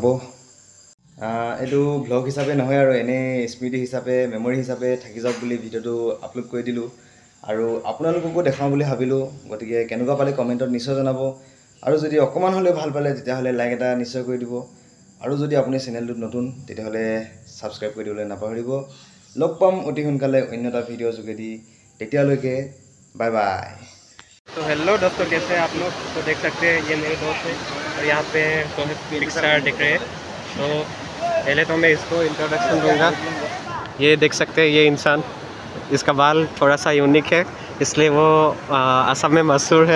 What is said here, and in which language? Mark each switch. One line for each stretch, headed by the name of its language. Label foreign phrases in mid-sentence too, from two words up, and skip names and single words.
Assamese: এইটো ব্লগ হিচাপে নহয় আৰু এনেই স্মৃতি হিচাপে মেমৰি হিচাপে থাকি যাওক বুলি ভিডিঅ'টো আপলোড কৰি দিলোঁ আৰু আপোনালোককো দেখাওঁ বুলি ভাবিলোঁ। গতিকে কেনেকুৱা পালে কমেণ্টত নিশ্চয় জনাব আৰু যদি অকণমান হ'লেও ভাল পালে তেতিয়াহ'লে লাইক এটা নিশ্চয় কৰি দিব আৰু যদি আপুনি চেনেলটোত নতুন তেতিয়াহ'লে ছাবস্ক্ৰাইব কৰি দিবলৈ নাপাহৰিব। লগ পাম অতি সোনকালে অন্য এটা ভিডিঅ'ৰ যোগেদি।
English: তেতিয়ালৈকে bye bye.
Hindi: तो हेलो दोस्तों, कैसे हैं आप लोग। तो देख सकते हैं ये मेरे दोस्त हैं और यहाँ पे सोहेब पिक्सार दिख रहे हैं। तो पहले तो मैं इसको इंट्रोडक्शन दूंगा। ये देख सकते हैं ये इंसान, इसका बाल थोड़ा सा यूनिक है इसलिए वो असम में मशहूर है।